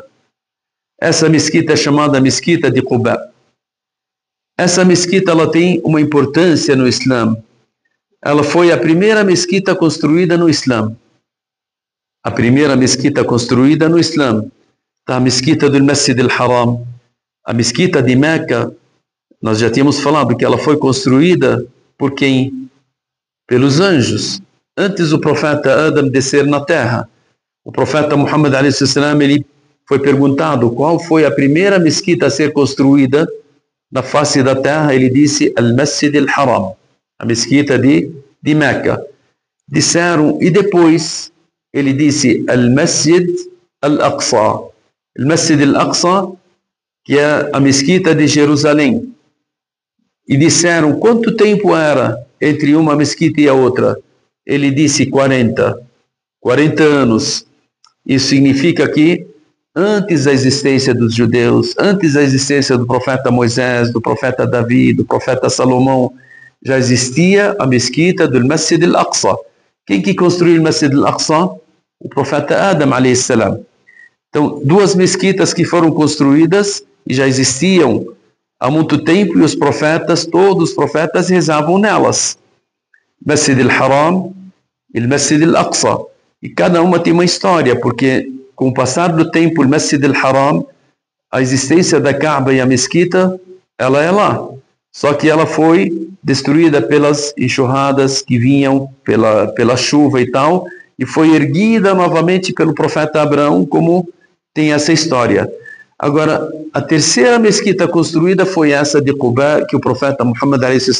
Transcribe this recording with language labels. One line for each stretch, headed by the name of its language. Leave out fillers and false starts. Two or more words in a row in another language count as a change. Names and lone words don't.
Portuguese: Essa mesquita é chamada Mesquita de Quba. Essa mesquita, ela tem uma importância no Islã. Ela foi a primeira mesquita construída no Islã. A primeira mesquita construída no Islã. A mesquita do Masjid al-Haram. A mesquita de Meca, nós já tínhamos falado que ela foi construída por quem? Pelos anjos. Antes do profeta Adam descer na terra, o profeta Muhammad a.s., ele foi perguntado qual foi a primeira mesquita a ser construída na face da terra. Ele disse: Al-Masjid al-Haram, a mesquita de Meca. Disseram, e depois ele disse Al-Masjid al-Aqsa. Al-Masjid al-Aqsa, que é a mesquita de Jerusalém. E disseram, quanto tempo era entre uma mesquita e a outra? Ele disse 40 anos. Isso significa que antes da existência dos judeus, antes da existência do profeta Moisés, do profeta Davi, do profeta Salomão, já existia a mesquita do Masjid al-Aqsa. Quem que construiu o Masjid al-Aqsa? O profeta Adam a.s. Então, duas mesquitas que foram construídas e já existiam há muito tempo, e os profetas, todos os profetas rezavam nelas. Masjid al-Haram e o Masjid al-Aqsa. E cada uma tem uma história, porque com o passar do tempo, o Masjid al-Haram, a existência da Kaaba e a mesquita, ela é lá. Só que ela foi destruída pelas enxurradas que vinham, pela chuva e tal, e foi erguida novamente pelo profeta Abraão, como tem essa história. Agora, a terceira mesquita construída foi essa de Quba, que o profeta Muhammad a.s.